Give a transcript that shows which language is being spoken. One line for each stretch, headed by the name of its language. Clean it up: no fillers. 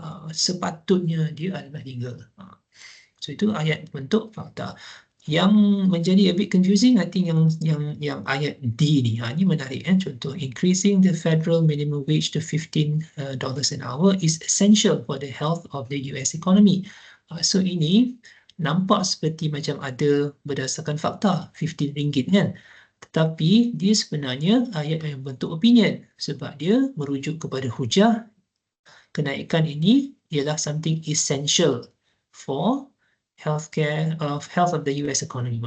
Malay: Sepatutnya dia adalah legal. So itu ayat bentuk fakta. Yang menjadi
English: a bit confusing, I think
Malay: yang ayat D ni, ini menarik.
English: Contoh, increasing the federal minimum wage to $15 an hour is essential for the health of the US economy.
Malay: So ini nampak seperti macam ada berdasarkan fakta, RM15 kan. Tetapi dia sebenarnya ayat yang bentuk opinion, sebab dia merujuk kepada hujah kenaikan ini ialah
English: something essential for health of the US economy.